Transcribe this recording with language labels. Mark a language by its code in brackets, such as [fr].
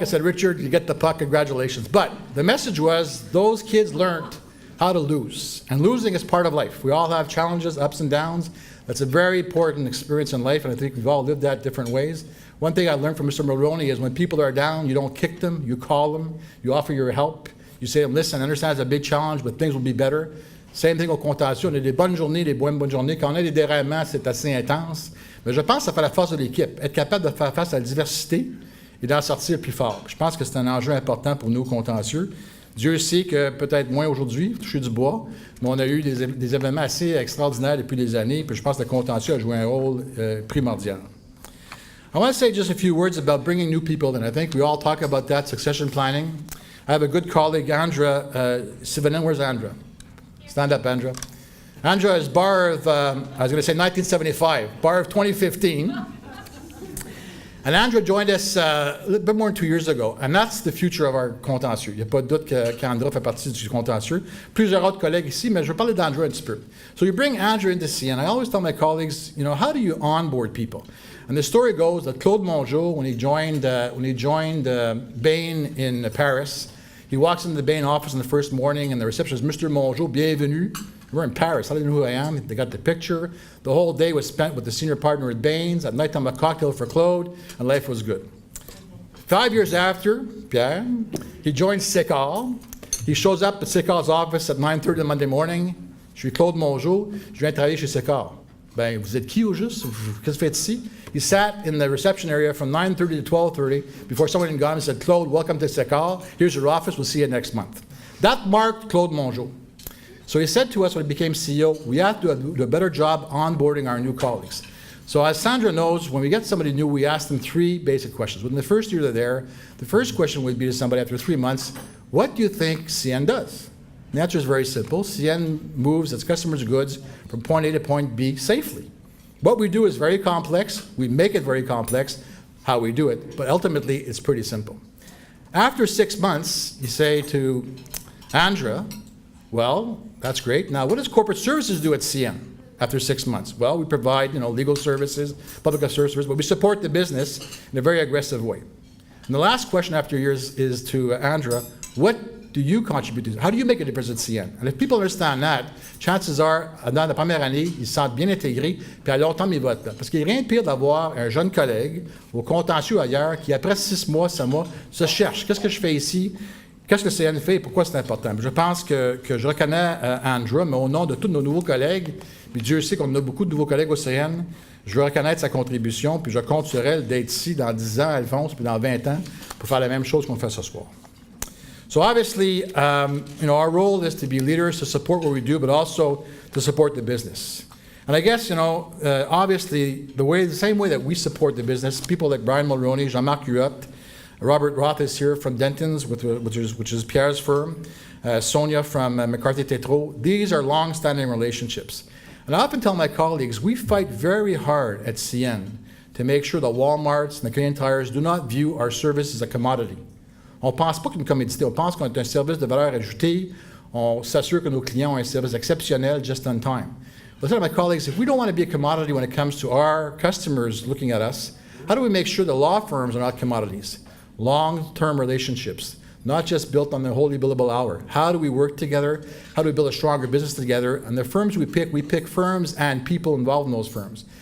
[en] I said, Richard, you get the puck. Congratulations. But the message was those kids learned how to lose. And losing is part of life. We all have challenges, ups and downs. That's a very important experience in life, and I think we've all lived that different ways. One thing I learned from Mr. Mulroney is when people are down, you don't kick them, you call them, you offer your help. You say to them, listen, I understand it's a big challenge, but things will be better. Same thing [fr] au contentieux. On a des bonnes journées, des moins bonnes journées. Quand on a des déraillements, c'est assez intense. Mais je pense que ça fait la force de l'équipe. Être capable de faire face à la diversité et d'en sortir plus fort. Je pense que c'est un enjeu important pour nous contentieux. Dieu sait que peut-être moins aujourd'hui, toucher du bois, mais on a eu des événements assez extraordinaires depuis des années, puis je pense que le contentieux a joué un rôle primordial. [en] I want to say just a few words about bringing new people in. I think we all talk about that, succession planning. I have a good colleague, Andra Sivanen. Where's Andra? Stand up, Andra. Andra is bar of, I was going to say 1975, bar of 2015. And Andra joined us a little bit more than 2 years ago. And that's the future of our contentieux. [fr] Il n'y a pas de doute qu'Andra fait partie du contentieux. Plusieurs autres collègues ici, mais je vais parler d'Andra un petit peu. [en] So you bring Andra into CN. I always tell my colleagues, you know, how do you onboard people? And the story goes that Claude Mongeau, when he joined Bain in Paris, he walks into the Bain office in the first morning, and the receptionist, Mr. Mongeau, [fr] bienvenue. [en] We're in Paris. How do you know who I am? They got the picture. The whole day was spent with the senior partner at Bain's. At night, I'm a cocktail for Claude, and life was good. 5 years after, Pierre, he joins Sécor. He shows up at Sécor's office at 9:30 on Monday morning. [fr] Je suis Claude Mongeau. Je viens travailler chez Sécor. Ben, vous êtes qui au juste? Qu'est-ce que vous faites ici? [en] He sat in the reception area from 9:30 to 12:30 before someone had gone and said, Claude, welcome to Sécor. Here's your office. We'll see you next month. That marked Claude Mongeau. So he said to us when he became CEO, we have to do a better job onboarding our new colleagues. So as Sandra knows, when we get somebody new, we ask them 3 basic questions. Within the first year they're there, the first question would be to somebody after 3 months, what do you think CN does? The answer is very simple. CN moves its customers' goods from point A to point B safely. What we do is very complex. We make it very complex, how we do it, but ultimately it's pretty simple. After 6 months, you say to Andra, well, that's great. Now, what does corporate services do at CN after 6 months? Well, we provide, legal services, public services, but we support the business in a very aggressive way. And the last question after years is to Andra, what do you contribute to? How do you make a difference at CN? And if people understand that, chances are, [fr] dans la première année, ils se sentent bien intégrés, puis à long terme, ils votent. Parce qu'il n'y a rien de pire d'avoir un jeune collègue au contentieux ailleurs qui, après 6 mois, 7 mois, se cherche. Qu'est-ce que je fais ici? Qu'est-ce que CN fait et pourquoi c'est important? Je pense que je reconnais Andra, mais au nom de tous nos nouveaux collègues, puis Dieu sait qu'on a beaucoup de nouveaux collègues au CN, je veux reconnaître sa contribution, puis je compte sur elle d'être ici dans 10 ans, Alphonse, puis dans 20 ans, pour faire la même chose qu'on fait ce soir. [en] So obviously, our role is to be leaders, to support what we do, but also to support the business. And I guess, obviously, the same way that we support the business, people like Brian Mulroney, Jean-Marc Huot, Robert Roth is here from Denton's, which is Pierre's firm, Sonia from McCarthy Tétrault. These are long-standing relationships. And I often tell my colleagues, we fight very hard at CN to make sure the Walmarts and the Canadian Tires do not view our service as a commodity. [fr] On ne pense pas qu'une commodité, on pense qu'on est un service de valeur ajoutée. On s'assure que nos clients ont un service exceptionnel [en] just on time. I tell my colleagues, if we don't want to be a commodity when it comes to our customers looking at us, how do we make sure the law firms are not commodities? Long-term relationships, not just built on the holy billable hour. How do we work together? How do we build a stronger business together? And the firms we pick firms and people involved in those firms.